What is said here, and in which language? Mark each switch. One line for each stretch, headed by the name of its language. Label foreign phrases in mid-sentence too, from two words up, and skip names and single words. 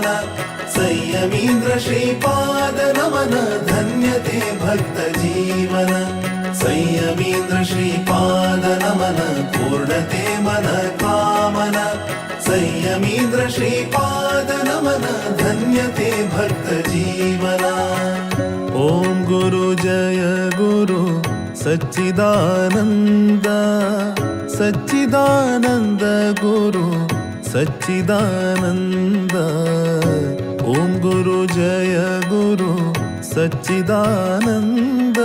Kannada: ಸಂಯಮೀಂದ್ರ ಶ್ರೀಪಾದ ನಮನ ಧನ್ಯತೆ ಭಕ್ತ ಜೀವನ. ಸಂಯಮೀಂದ್ರ ಶ್ರೀಪಾದ ನಮನ ಪೂರ್ಣತೆ ಮನ ಕಾಮನ. ಸಂಯಮೀಂದ್ರ ಶ್ರೀಪಾದ ನಮನ ಧನ್ಯತೆ ಭಕ್ತ ಜೀವನ.
Sanskrit: ಓಂ ಗುರು ಜಯ ಗುರು ಸಚ್ಚಿದಾನಂದ. ಸಚ್ಚಿದಾನಂದ ಗುರು ಸಚ್ಚಿದಾನಂದ. ಓಂ ಗುರು ಜಯ ಗುರು ಸಚ್ಚಿದಾನಂದ.